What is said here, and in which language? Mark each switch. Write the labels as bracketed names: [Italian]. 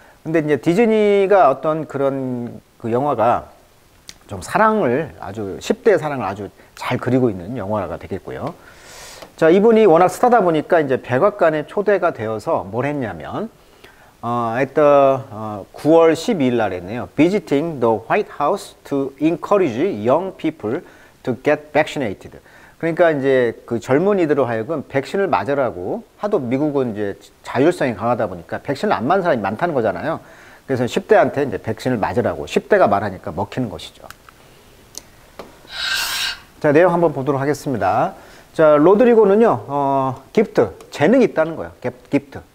[Korean] 근데 이제 디즈니가 어떤 그런 그 영화가 좀 사랑을 아주 10대의 사랑을 아주 잘 그리고 있는 영화가 되겠고요. 자, 이분이 워낙 스타다 보니까 이제 백악관에 초대가 되어서 뭘 했냐면, 9월 12일 날 했네요. [English] Visiting the White House to encourage young people to get vaccinated. [Korean] 그러니까 이제 그 젊은이들로 하여금 백신을 맞으라고, 하도 미국은 이제 자율성이 강하다 보니까 백신을 안 맞는 사람이 많다는 거잖아요. 그래서 10대한테 이제 백신을 맞으라고 10대가 말하니까 먹히는 것이죠. 자, 내용 한번 보도록 하겠습니다. 자, 로드리고는요, 기프트, 재능이 있다는 거예요. 기프트.